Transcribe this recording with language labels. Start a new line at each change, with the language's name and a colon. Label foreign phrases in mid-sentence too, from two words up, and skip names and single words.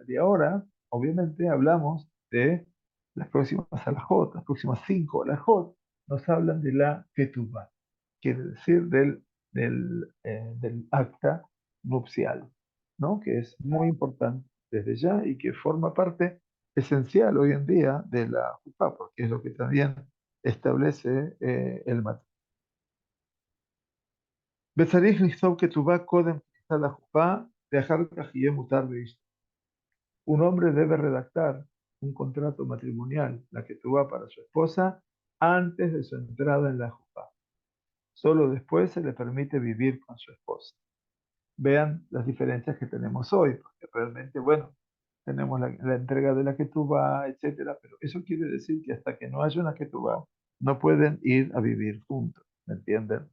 Spanish: Y ahora, obviamente, hablamos de las próximas alajot, las próximas 5 alajot, nos hablan de la ketubah, quiere decir del acta nupcial, ¿no? Que es muy importante desde ya y que forma parte esencial hoy en día de la jupá, porque es lo que también establece el matrimonio.
Hebrew: וצריך לכתוב כתובה קודם כניסה לחופה, ואחר כך יהיה מותר לאשתו.
Spanish: Un hombre debe redactar un contrato matrimonial, la ketubá para su esposa, antes de su entrada en la jupá. Solo después se le permite vivir con su esposa. Vean las diferencias que tenemos hoy, porque realmente, bueno, tenemos la entrega de la ketubá, etcétera, pero eso quiere decir que hasta que no haya una ketubá, no pueden ir a vivir juntos, ¿me entienden?